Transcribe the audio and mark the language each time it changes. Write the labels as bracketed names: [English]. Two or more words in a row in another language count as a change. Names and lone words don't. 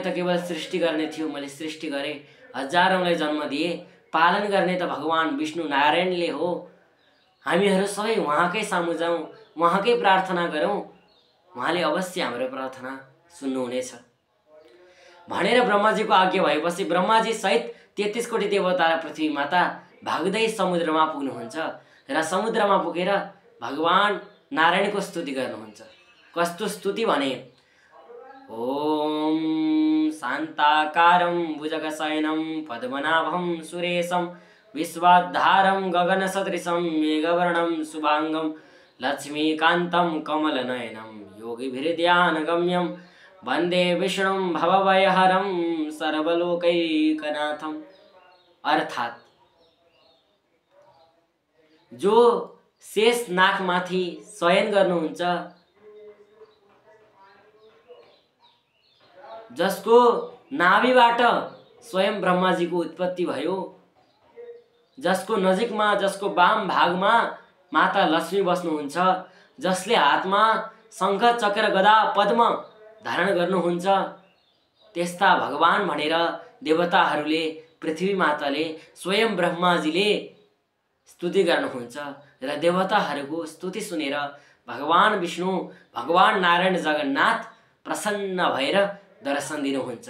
[Nepali] त केवल सृष्टि गर्ने थियो, मैले सृष्टि गरेँ, हजारौंलाई जन्म दिए, पालन गर्ने त भगवान विष्णु नारायणले हो, हामीहरू सबै उहाँकै सामु जाउँ, उहाँकै प्रार्थना गरौँ, उहाँले अवश्य हाम्रो प्रार्थना सुन्नुहुनेछ भनेर ब्रह्माजीको आज्ञा भएपछि ब्रह्माजी सहित 33 कोटी देवता र पृथ्वी माता भाग्दै समुद्रमा पुग्नुहुन्छ र समुद्रमा पुगेर भगवान नारायणको स्तुति गर्नुहुन्छ। कस्तो स्तुति भने, [Sanskrit] ओम शान्ताकारं भुजगशयनं पद्मनाभं सुरेशं विश्वाधारं गगनसदृशं मेघवर्णं शुभांगं लक्ष्मीकान्तं कमलनयनं योगिभिर्ध्यानगम्यं वन्दे विष्णुं भवभयहरं सर्वलोकैकनाथं। [Nepali] अर्थात जो शेष नागमाथि शयन गर्नुहुन्छ, जसको नाभिबाट स्वयं ब्रह्माजीको उत्पत्ति भयो, जसको नजिकमा, जसको वाम भागमा माता लक्ष्मी बस्नुहुन्छ, जसले हातमा शंख चक्र गदा पद्म धारण गर्नुहुन्छ, त्यस्ता भगवान भनेर देवताहरूले, पृथ्वी माताले, स्वयं ब्रह्माजीले स्तुति गर्नुहुन्छ र देवताहरूको स्तुति सुनेर भगवान विष्णु, भगवान नारायण जगन्नाथ प्रसन्न भएर दर्शन दिनुहुन्छ।